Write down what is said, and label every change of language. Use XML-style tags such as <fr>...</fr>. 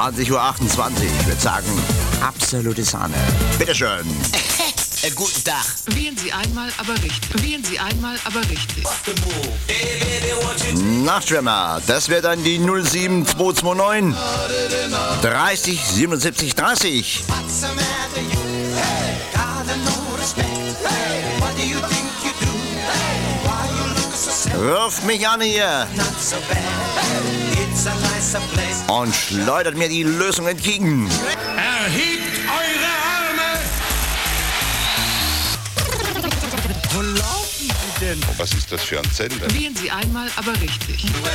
<de>Uhr 28, ich würde sagen, absolute Sahne. Bitteschön. Guten Tag. Wählen Sie einmal, aber richtig. Wählen Sie einmal, aber richtig. Nachtschwimmer, das wäre dann die 07229 30 77 30.</de> <en>What's the matter, you? Hey. Got no respect. Hey. What do you think you do? Hey.</en> <de>Wirf mich an hier.</de> <en>Not so bad. It's a nicer place.</en> <de>Und schleudert mir die Lösung entgegen. Erhebt eure Arme. Wo laufen Sie denn? Was ist das für ein Sender? Wählen Sie einmal, aber richtig.</de>